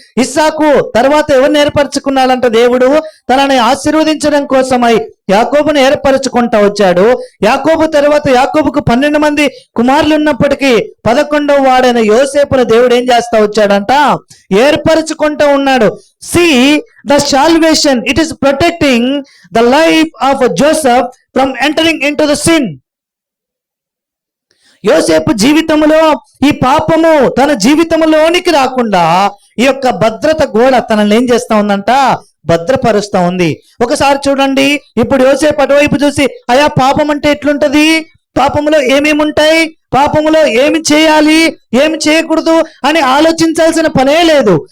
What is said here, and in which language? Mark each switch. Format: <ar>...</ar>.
<te>ఇస్సాకు తర్వాత ఎవరిని ఏర్పరచుకున్నాడంట? దేవుడు తనని ఆశీర్వదించడం కోసమై యాకోబును ఏర్పరచుకుంటా వచ్చాడు. యాకోబు తర్వాత యాకోబుకు 12 మంది కుమారులు ఉన్నప్పటికీ 11వ వాడైన యోసేపును దేవుడు ఏం చేస్తా వచ్చాడంట? ఏర్పరచుకుంటూ ఉన్నాడు.</te> <en>See, the salvation, it is protecting the life of Joseph from entering into the sin.</en> <te>యోసేపు జీవితంలో ఈ పాపము తన జీవితంలోనికి రాకుండా ఈ యొక్క భద్రత గోడ తనని ఏం చేస్తా ఉందంట? భద్రపరుస్తా ఉంది. ఒకసారి చూడండి, ఇప్పుడు యోసేపు అటువైపు చూసి అయా పాపం అంటే ఎట్లుంటది, పాపములో ఏమేమి ఉంటాయి, పాపములో ఏమి చేయాలి, ఏమి చేయకూడదు అని ఆలోచించాల్సిన పనే లేదు.</te>